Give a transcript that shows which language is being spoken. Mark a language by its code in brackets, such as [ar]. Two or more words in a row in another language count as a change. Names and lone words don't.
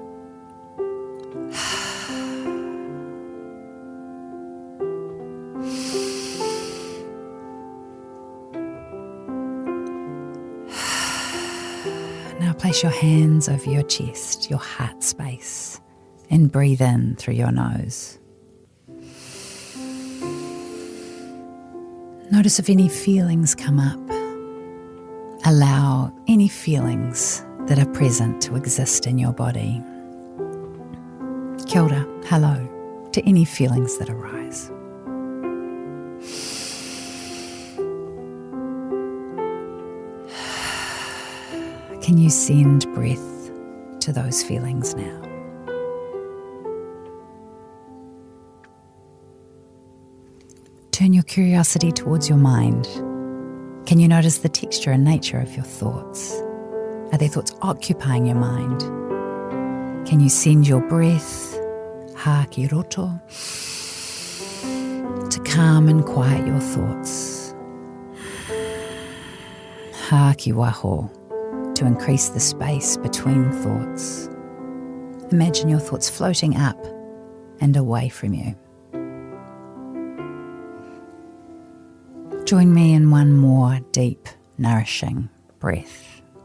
[en] Now place your hands over your chest, your heart space, and breathe in through your nose. Notice if any feelings come up. Allow any feelings that are present to exist in your body. [mi] Kia ora, [en] hello, to any feelings that arise. Can you send breath to those feelings now? Turn your curiosity towards your mind. Can you notice the texture and nature of your thoughts? Are there thoughts occupying your mind? Can you send your breath, [mi] ha ki roto, [en] to calm and quiet your thoughts? [mi] Ha ki waho, [en] to increase the space between thoughts. Imagine your thoughts floating up and away from you. Join me in one more deep, nourishing breath.